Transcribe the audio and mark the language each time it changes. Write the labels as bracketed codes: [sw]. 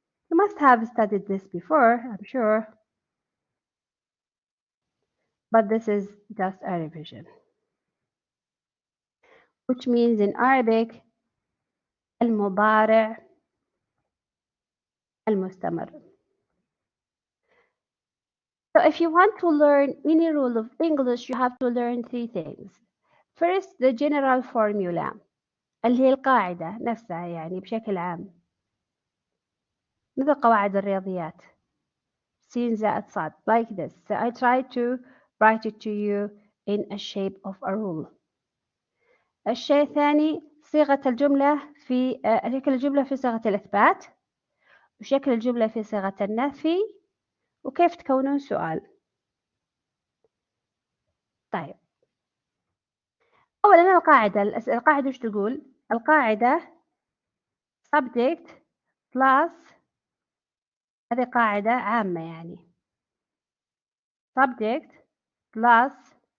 [en] You must have studied this before, I'm sure, but this is just a revision, which means in Arabic المضارع المستمر. So if you want to learn any rule of English, you have to learn three things. First, the general formula [ar] اللي هي القاعدة نفسها يعني بشكل عام، مثل قواعد الرياضيات س زائد ص [en] like this. So I try to write it to you in a shape of a rule. [ar] الشيء الثاني صيغة الجملة في شكل الجملة في صيغة الإثبات، وشكل الجملة في صيغة النفي، وكيف تكونون سؤال. طيب أولا القاعدة وش تقول؟ القاعدة subject plus، هذه قاعدة عامة يعني، subject plus